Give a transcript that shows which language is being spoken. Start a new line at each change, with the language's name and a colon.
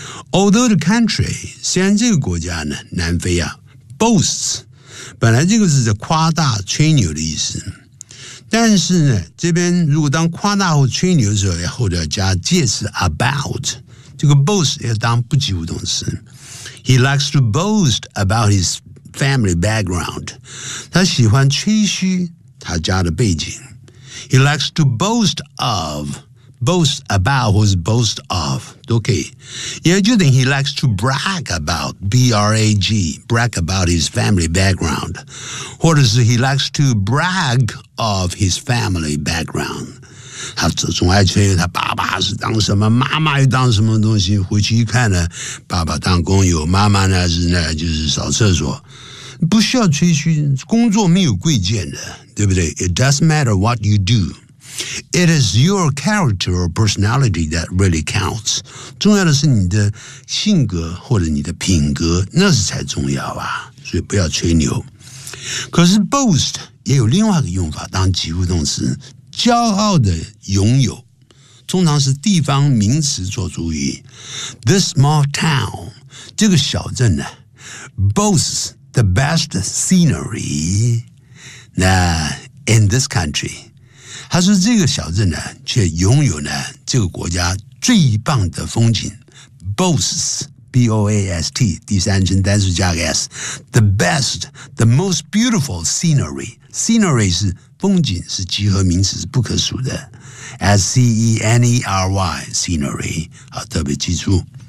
English: Although the country
Chinese: 虽然这个国家呢南非啊 Boasts 本来这个字是夸大吹牛的意思但是呢这边如果当夸大或吹牛的时候后者加介词 about 这个 boast 也当不及物动词。
English: He likes to boast about his family background.
Chinese: 他喜欢吹嘘他家的背景。
English: He likes to boast of, boast about,
Chinese: 或是
English: boast of,
Chinese: 都可以。也就等于
English: he likes to brag about, B-R-A-G, brag about his family background.
Chinese: 或者是
English: he likes to brag of his family background.
Chinese: 他总爱吹他爸爸是当什么，妈妈又当什么东西。回去一看呢，爸爸当工友，妈妈呢是呢就是扫厕所。不需要吹嘘，工作没有贵贱的，对不对 ？
English: It doesn't matter what you do. It is your character or personality that really counts.
Chinese: 重要的是你的性格或者你的品格，那是才重要啊。所以不要吹牛。可是 boast 也有另外一个用法，当及物动词。骄傲的拥有，通常是地方名词做主语。
English: This small town,
Chinese: 这个小镇呢
English: boasts the best scenery in this country.
Chinese: 他说这个小镇呢，却拥有呢这个国家最棒的风景。 Boasts, B-O-A-S-T, 第三声单数加个 S.
English: The best, the most beautiful scenery.
Chinese: Scenery 是风景是集合名词，是不可数的 ，S-C-E-N-E-R-Y scenery 啊，特别记住。